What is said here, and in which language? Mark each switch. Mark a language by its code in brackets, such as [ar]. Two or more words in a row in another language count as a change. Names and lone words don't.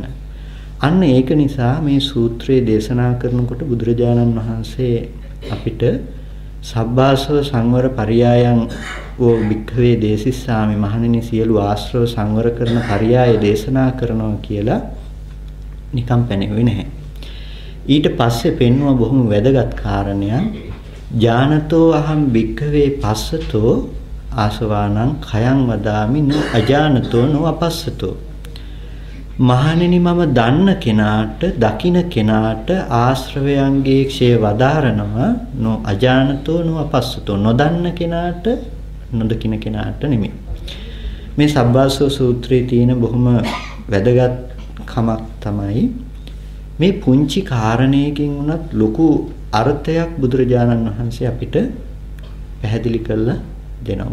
[si] අන්න ඒක නිසා මේ සූත්‍රයේ දේශනා කරනකොට බුදුරජාණන් වහන්සේ අපිට [pi] සබ්බාසව සංවර පරියායන් ඕ භික්ඛවේ දේසිස්සාමි [si] මහණෙනි සියලු ආශ්‍රව සංවර කරන පරියාය දේශනා කරනවා කියලා නිකම් පැනෙන්නේ නැහැ. ඊට පස්සේ පෙන්වුව බොහොම වැදගත් කාරණයක්. [pi] ඥානතෝ අහං භික්ඛවේ පස්සතෝ ආසවානං khයං වදාමි නෝ අජානතෝ නෝ අපස්සතෝ. [si] මහණෙනි මම දන්න කෙනාට දකින කෙනාට ආශ්‍රවයන්ගේ ක්ෂය වදාරනවා [pi] නෝ අජානතෝ නෝ අපස්සතෝ. [si] නොදන්න කෙනාට නොදකින කෙනාට නෙමෙයි. මේ සබ්බාසව සූත්‍රයේ තියෙන බොහොම වැදගත් කමක් තමයි මේ පුංචි කාරණයකින් උනත් ලොකු අර්ථයක් බුදුරජාණන් වහන්සේ අපිට පැහැදිලි කරලා දෙනවා.